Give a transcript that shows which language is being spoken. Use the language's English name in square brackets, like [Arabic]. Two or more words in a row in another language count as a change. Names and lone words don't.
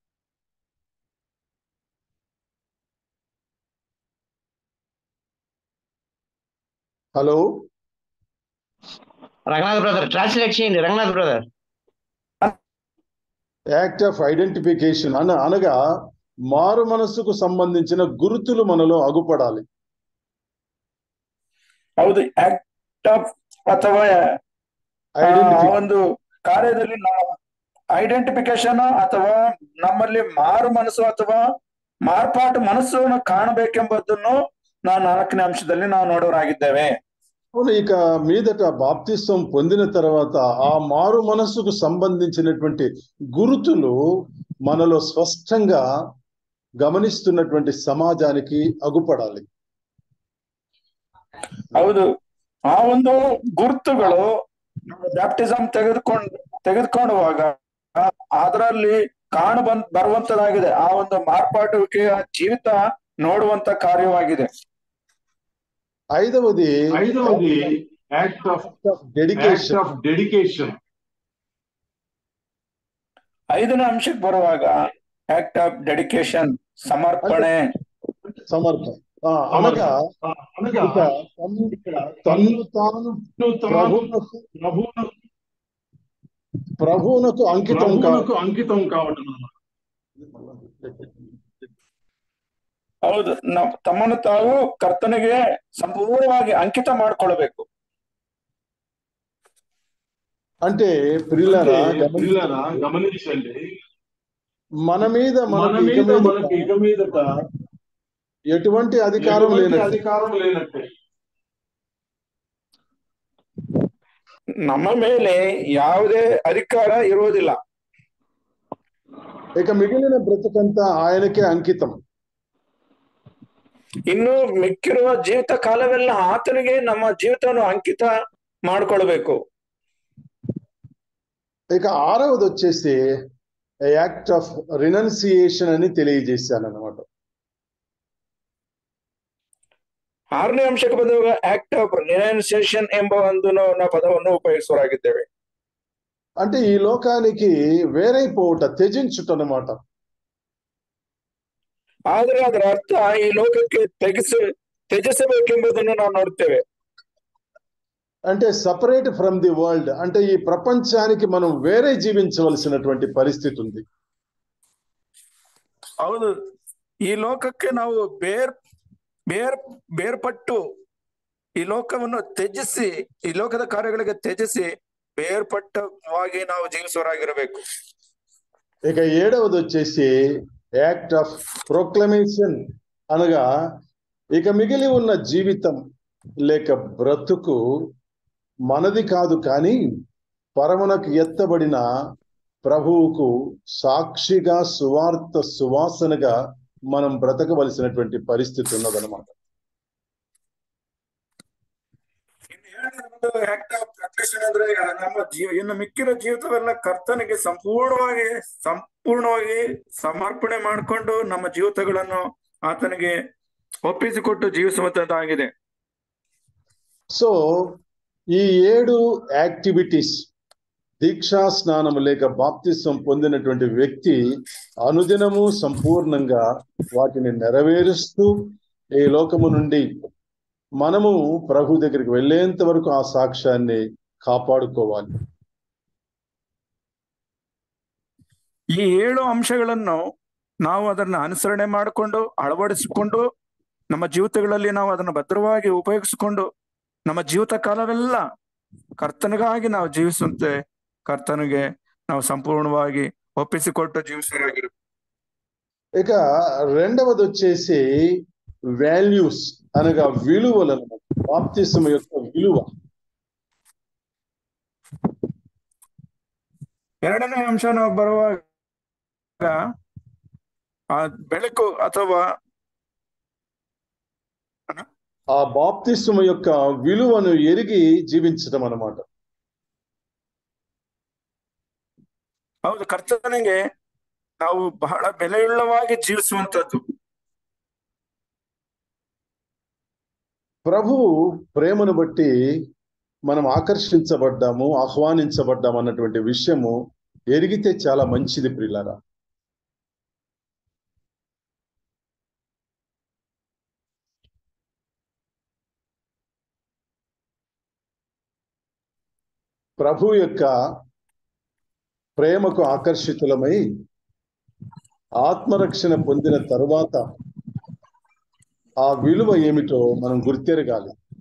[Telugu] హలో రంగనాథ్ బ్రదర్, ట్రాన్స్లేట్ చేయండి రంగనాథ్ బ్రదర్. [English] act of identification [Telugu] అనగా మారు మనస్సుకు సంబంధించిన గుర్తులు మనలో అగుపడాలి. [Kannada] ಹೌದು, [English] act of [Kannada] ಅಥವಾ ಒಂದು ಕಾರ್ಯದಲ್ಲಿ ಐಡೆಂಟಿಫಿಕೇಶನ್ ಅಥವಾ ನಮ್ಮಲ್ಲಿ ಮಾರು ಮನಸ್ಸು ಅಥವಾ ಮಾರ್ಪಾಟು ಮನಸ್ಸನ್ನು ಕಾಣಬೇಕೆಂಬುದನ್ನು ನಾವು 4ನೇ ಅಂಶದಲ್ಲಿ ನಾವು ನೋಡೋರಾಗಿದ್ದೇವೆ. [Telugu] అవును, ఇక మీదట బాప్తిస్వం పొందిన తర్వాత ఆ మారు మనస్సుకు సంబంధించినటువంటి గురుతులు మనలో స్పష్టంగా గమనిస్తున్నటువంటి సమాజానికి అగుపడాలి. [Kannada] ಹೌದು, ಆ ಒಂದು ಗುರುತುಗಳು ಬ್ಯಾಪ್ಟಿಸಮ್ ತೆಗೆದುಕೊಳ್ಳುವಾಗ ಅದರಲ್ಲಿ ಬರುವಂತದಾಗಿದೆ. ಆ ಒಂದು ಮಾರ್ಪಾಟುವಿಕೆಯ ಜೀವಿತ ನೋಡುವಂತ ಕಾರ್ಯವಾಗಿದೆ. [Telugu] ಐದವది [English] act of dedication. [Kannada] ಐದನೇ ಅಂಶಕ್ಕೆ ಬರುವಾಗ [English] act of dedication, [Kannada] ಸಮರ್ಪಣೆ. [Telugu] అనగా తన్ను తాను ప్రభువునకు అంకితం కావటం. [Kannada] ಹೌದು, ತಮ್ಮನ್ನು ತಾವು ಕರ್ತನಿಗೆ ಸಂಪೂರ್ಣವಾಗಿ ಅಂಕಿತ ಮಾಡ್ಕೊಳ್ಬೇಕು. [Telugu] అంటే ప్రియులారా గమనించండి, మన మీద మనకి ఇక మీదట ఎటువంటి అధికారం లేనట్టే. [Kannada] ನಮ್ಮ ಮೇಲೆ ಯಾವುದೇ ಅಧಿಕಾರ ಇರುವುದಿಲ್ಲ. [Telugu] ఇక మిగిలిన బ్రతుకంతా ఆయనకే అంకితం. [Kannada] ಇನ್ನು ಮಿಕ್ಕಿರುವ ಜೀವಿತ ಕಾಲವೆಲ್ಲ ಆತನಿಗೆ ನಮ್ಮ ಜೀವಿತವನ್ನು ಅಂಕಿತ ಮಾಡ್ಕೊಳ್ಬೇಕು. [Telugu] ఇక ఆరవది వచ్చేసి [English] act of renunciation [Telugu] అని తెలియజేశాను అన్నమాట. [Kannada] ಆರನೇ ಅಂಶಕ್ಕೆ ಬಂದಾಗ [English] act of renunciation [Kannada] ಎಂಬ ಒಂದು ಪದವನ್ನು ಉಪಯೋಗಿಸುವರಾಗಿದ್ದೇವೆ. [Telugu] అంటే ఈ లోకానికి వేరైపోవుట, త్యజించుట అన్నమాట. [Kannada] ಆದ್ರೆ ಅದರ ಅರ್ಥ ಈ ಲೋಕಕ್ಕೆ ತ್ಯಜಿಸಬೇಕೆಂಬುದನ್ನು ನಾವು ನೋಡ್ತೇವೆ. [Telugu] అంటే [English] separate from the world, [Telugu] అంటే ఈ ప్రపంచానికి మనం వేరే జీవించవలసినటువంటి పరిస్థితి ఉంది. [Kannada] ಹೌದು, ಈ ಲೋಕಕ್ಕೆ ನಾವು ಬೇರ್ಪಟ್ಟು ಈ ಲೋಕವನ್ನು ತ್ಯಜಿಸಿ, ಈ ಲೋಕದ ಕಾರ್ಯಗಳಿಗೆ ತ್ಯಜಿಸಿ ಬೇರ್ಪಟ್ಟವಾಗಿ ನಾವು ಜೀವಿಸುವರಾಗಿರಬೇಕು. [Telugu] ఇక ఏడవది వచ్చేసి [English] act of proclamation, [Telugu] అనగా ఇక మిగిలి ఉన్న జీవితం లేక బ్రతుకు మనది కాదు, కానీ పరమునకు ఎత్తబడిన ప్రభువుకు సాక్షిగా సువార్త సువాసనగా మనం బ్రతకవలసినటువంటి పరిస్థితి ఉన్నదన్నమాట. [Kannada] ಅಂದ್ರೆ ನಮ್ಮ ಇನ್ನು ಮಿಕ್ಕಿರೋ ಜೀವಿತವೆಲ್ಲ ಕರ್ತನಿಗೆ ಸಂಪೂರ್ಣವಾಗಿ ಸಮರ್ಪಣೆ ಮಾಡಿಕೊಂಡು ನಮ್ಮ ಜೀವಿತಗಳನ್ನು ಆತನಿಗೆ ಒಪ್ಪಿಸಿಕೊಟ್ಟು ಜೀವಿಸುವಂತದ್ದಾಗಿದೆ. [Telugu] సో ఈ 7 యాక్టివిటీస్, దీక్షా స్నానం లేక బాప్తిస్వం పొందినటువంటి వ్యక్తి అనుదినము సంపూర్ణంగా వాటిని నెరవేరుస్తూ ఈ లోకము నుండి మనము ప్రభు దగ్గరికి వెళ్ళేంత వరకు ఆ సాక్ష్యాన్ని కాపాడుకోవాలి. [Kannada] ಈ 7 ಅಂಶಗಳನ್ನು ನಾವು ಅದನ್ನ ಅನುಸರಣೆ ಮಾಡಿಕೊಂಡು ಅಳವಡಿಸಿಕೊಂಡು ನಮ್ಮ ಜೀವಿತಗಳಲ್ಲಿ ನಾವು ಅದನ್ನು ಭದ್ರವಾಗಿ ಉಪಯೋಗಿಸಿಕೊಂಡು ನಮ್ಮ ಜೀವಿತ ಕಾಲವೆಲ್ಲ ಕರ್ತನಿಗಾಗಿ ನಾವು ಜೀವಿಸುವಂತೆ ಕರ್ತನಿಗೆ ನಾವು ಸಂಪೂರ್ಣವಾಗಿ ಒಪ್ಪಿಸಿಕೊಟ್ಟು ಜೀವಿಸುವರಾಗಿರು. [Telugu] ఇక రెండవది వచ్చేసి వాల్యూస్, అనగా విలువలను, బాప్తిస్మ యొక్క విలువ. [Kannada] ಎರಡನೇ ಅಂಶ ನಾವು ಬರುವಾಗ ಆ ಬೆಳಕು ಅಥವಾ [Telugu] ఆ బాప్తిస్మ యొక్క విలువను ఎరిగి జీవించడం అన్నమాట. [Kannada] ಹೌದು, ಕರ್ತನಿಗೆ ನಾವು ಬಹಳ ಬೆಲೆಯುಳ್ಳವಾಗಿ ಜೀವಿಸುವಂತದ್ದು. [Telugu] ప్రభు ప్రేమను బట్టి మనం ఆకర్షించబడ్డాము, ఆహ్వానించబడ్డాము అన్నటువంటి విషయము ఎరిగితే చాలా మంచిది ప్రియులారా. ప్రభు యొక్క ప్రేమకు ఆకర్షితులమై ఆత్మరక్షణ పొందిన తరువాత ఆ విలువ ఏమిటో మనం గుర్తెరగాలి.